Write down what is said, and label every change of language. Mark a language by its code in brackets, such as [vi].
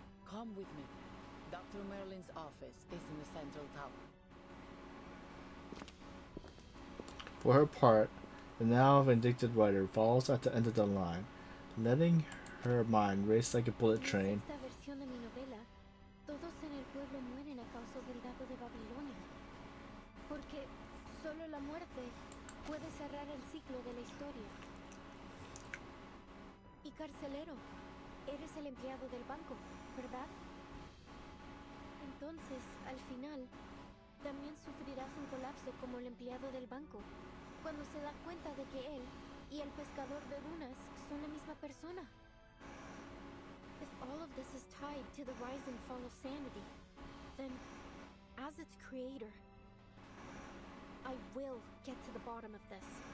[en] Come with me. Dr. Merlin's office is in the central tower. For her part, the now vindictive writer falls at the end of the line, letting her mind race like a bullet train. [es] En esta versión de mi novela, todos en el pueblo mueren a causa del dado de Babilonia. Porque solo la muerte puede cerrar el ciclo de la historia. Y carcelero, eres el empleado del banco, ¿verdad? Entonces, al final, también sufrirás un colapso como el empleado del banco, cuando se da cuenta de que él y el pescador de runas son la misma persona. [en] If all of this is tied to the rise and fall of sanity, then, as its creator, I will get to the bottom of this.